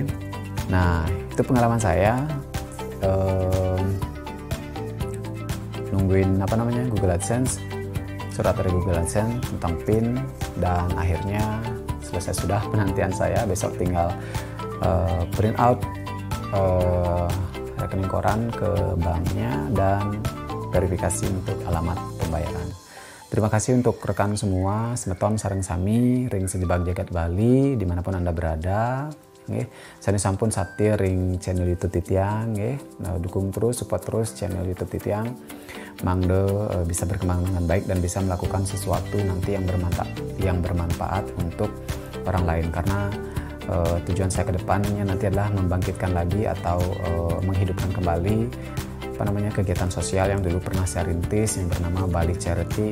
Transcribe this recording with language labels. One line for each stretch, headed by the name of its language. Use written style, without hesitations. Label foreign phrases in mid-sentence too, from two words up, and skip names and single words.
Indonesian: Nah itu pengalaman saya nungguin Google AdSense, surat dari Google AdSense tentang PIN, dan akhirnya selesai sudah penantian saya. Besok tinggal
English: print out
Indonesian: rekening koran ke banknya dan verifikasi untuk alamat pembayaran. Terima kasih untuk rekan semua,
Balinese: semeton sareng sami, ring sejebak jagat Bali,
Indonesian: dimanapun Anda berada.
Balinese: Saya sampun sati ring channel YouTube Titiang,
Indonesian: nah, dukung terus, support terus channel YouTube Titiang, mangde bisa berkembang dengan baik dan bisa melakukan sesuatu nanti yang bermanfaat untuk orang lain, karena tujuan saya ke depannya nanti adalah membangkitkan lagi atau menghidupkan kembali kegiatan sosial yang dulu pernah saya rintis yang bernama Bali Charity.